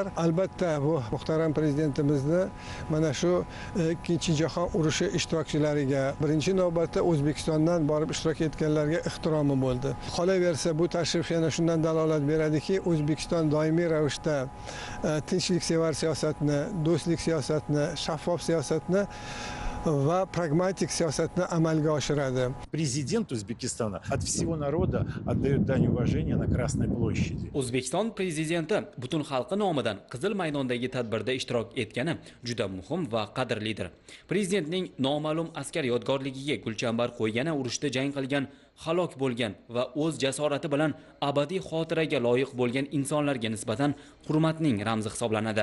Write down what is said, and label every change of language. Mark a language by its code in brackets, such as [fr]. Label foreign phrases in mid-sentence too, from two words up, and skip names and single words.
[uz] Albatta, bu muhtaram prezidentimizni mana shu Ikkinchi jahon urushi ishtirokchilariga, birinchi navbatda O'zbekistondan borib ishtirok etganlarga ehtiromi bo'ldi. Qolaversa, bu tashrif yana shundan dalolat beradiki, O'zbekiston doimiy ravishda tinchliksevar siyosatni, do'stlik siyosatni, shaffof siyosatni va pragmatik siyosatni amalga oshiradi. [ru] Президент Узбекистана от всего народа отдает дань уважения на Красной площади. [uz] O'zbekiston prezidenti butun xalqi nomidan Qizil maydondagi tadbirda ishtirok etgani juda muhim va qadrlidir. Prezidentning noma'lum askar yodgorligiga gulchambar qo'ygani urushda jang qilgan halok bo'lgan va o'z jasorati bilan abadiy xotiraga loyiq bo'lgan insonlarga nisbatan hurmatning ramzi hisoblanadi.